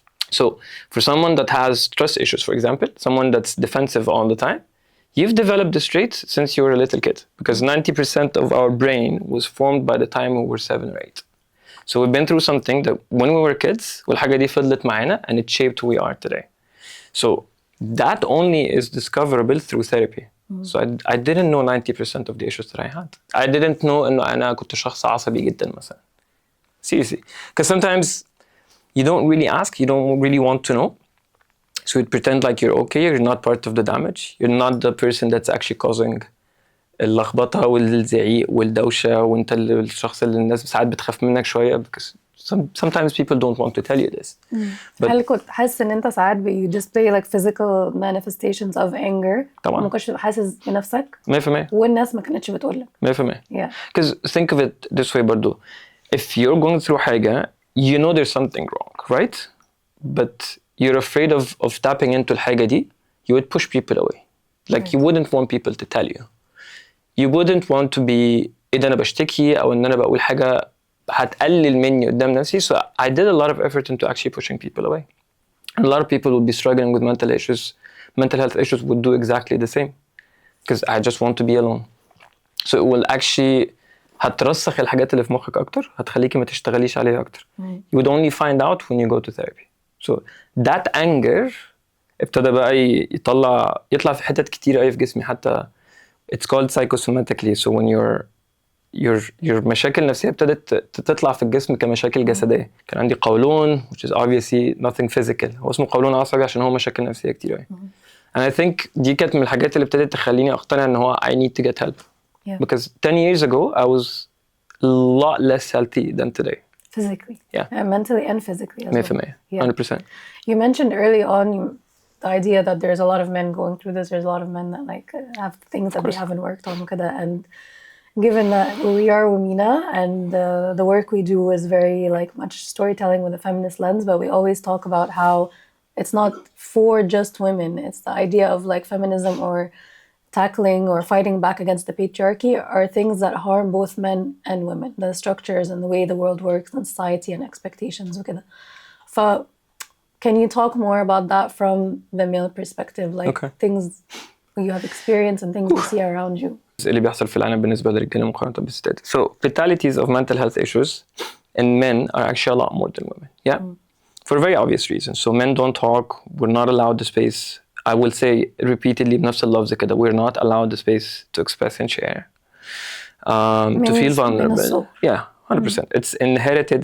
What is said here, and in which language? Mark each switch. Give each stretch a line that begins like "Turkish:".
English: So for someone that has trust issues, for example, someone that's defensive all the time, you've developed this trait since you were a little kid because 90% of our brain was formed by the time we were 7 or 8. So we've been through something that when we were kids,
Arabic: والحاجة دي فضلت معانا
English: and it shaped who we are today. So that only is discoverable through therapy. So I didn't know 90% of the issues that I had. I didn't know
Arabic: إنه أنا كنت شخص عصبي جدا مثلا.
English: Seriously. Because sometimes you don't really ask, you don't really want to know. So you pretend like you're okay, you're not part of the damage. You're not the person that's actually causing
Arabic: اللخبطة والزعيق والدوشة وانت الشخص اللي الناس ساعات بتخاف منك شوية
English: because sometimes people don't want to tell you this.
Arabic: هل كنت حاسس ان انت ساعات
English: you display like physical manifestations of anger
Arabic: طبعا ما كنتش حاسس بنفسك 100% والناس ما كانتش بتقول لك 100%
English: yeah because think of it this way برضو if you're going through حاجة you know there's something wrong right but you're afraid of tapping into
Arabic: الحاجة دي
English: you would push people away like you wouldn't want people to tell you. You wouldn't want to be
Arabic: إذا أنا بشتكي أو إن أنا بقول حاجة هتقلل مني قدام نفسي.
English: So I did a lot of effort into actually pushing people away. And a lot of people would be struggling with mental health issues would do exactly the same. Because I just want to be alone. So it will actually
Arabic: هترسخ الحاجات اللي في مخك أكتر هتخليكي ما تشتغليش عليها أكتر.
English: You would only find out when you go to therapy. So that anger
Arabic: ابتدى بقى يطلع في حتت كتير أوي في جسمي حتى
English: it's called psychosomatically. So when your
Arabic: مشاكل نفسية ابتدت تطلع في الجسم كمشاكل جسدية. كان عندي قولون
English: which is obviously nothing physical.
Arabic: هو اسمه قولون عصبي عشان هو مشاكل نفسية كتير أوي.
English: And I think
Arabic: دي كانت من الحاجات اللي ابتدت تخليني أقتنع إن هو
English: I need to get help. Because 10 years ago I was a lot less healthy than today. Physically. Yeah. And mentally and physically as well. 100%. You mentioned early on the idea that there's a lot of men going through this. There's a lot of men that like have things that they haven't worked on كده. And given that we are Womina and the work we do is very like much storytelling with a feminist lens, but we always talk about how it's not for just women. It's the idea of like feminism or tackling or fighting back against the patriarchy are things that harm both men and women, the structures and the way the world works and society and expectations وكده. Can you talk more about that from the male perspective, like things you have experienced and things you see around you?
Arabic: اللي بيحصل في العالم بالنسبة للرجالة مقارنة بالستات.
English: So fatalities of mental health issues and men are actually a lot more than women. Yeah, for very obvious reasons. So men don't talk. We're not allowed the space. I will say repeatedly,
Arabic: بنفس اللفظ كده,
English: we're not allowed the space to express and share, to feel vulnerable. Yeah, 100%. It's inherited.